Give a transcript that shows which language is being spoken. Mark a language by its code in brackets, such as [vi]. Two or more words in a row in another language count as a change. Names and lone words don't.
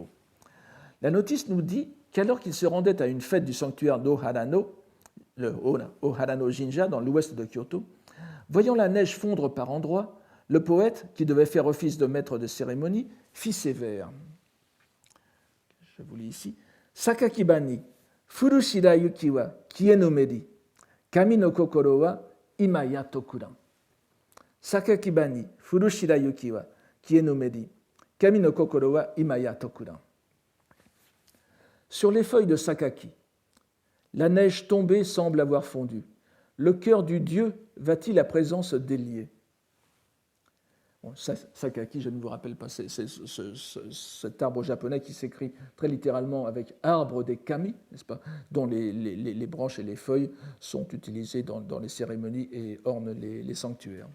[fr] La notice nous dit qu'alors qu'il se rendait à une fête du sanctuaire d'Oharano, le Oharano Jinja dans l'ouest de Kyoto, voyant la neige fondre par endroits, le poète, qui devait faire office de maître de cérémonie, fit ces vers. Je vous lis ici. [ja] 榊葉に 降る 白雪は 消えぬめり 神の 心は 今や 解くらん. 榊葉に 降る 白雪は 消えぬめり 神の 心は 今や 解くらん. [fr] Sur les feuilles de Sakaki, la neige tombée semble avoir fondu. Le cœur du Dieu va-t-il à présent se délier? Bon, Sakaki, je ne vous rappelle pas, c'est cet arbre japonais qui s'écrit très littéralement avec arbre des kami, n'est-ce pas, dont les branches et les feuilles sont utilisées dans les cérémonies et ornent les sanctuaires.